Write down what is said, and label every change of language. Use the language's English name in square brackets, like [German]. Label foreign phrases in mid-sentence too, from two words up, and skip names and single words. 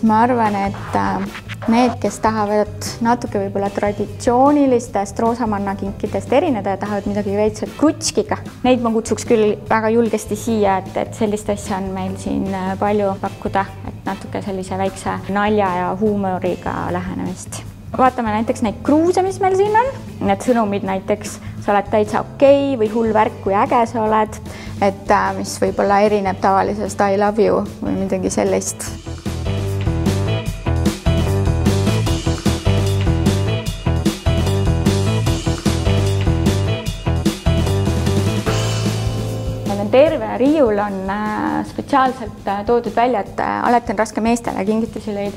[Estonian] ma arvan, et need, kes tahavad natuke võib-olla traditsioonilistest roosamanna kinkidest erineda ja tahavad midagi veits krutskiga, neid ma kutsuks küll väga julgesti siia, et sellist asja on meil siin palju pakkuda, et natuke sellise väikse nalja ja huumoriga lähenemist. Vaatame näiteks neid kruuse, mis meil siin on. Need sõnumid näiteks, sa oled täitsa okei või hull värk, kui äge sa oled, et mis võib-olla erineb tavalisest [English] I love you [Estonian] või midagi sellist. Terve riiul on spetsiaalselt toodud välja, et alati on raske meestele kingitusi leida.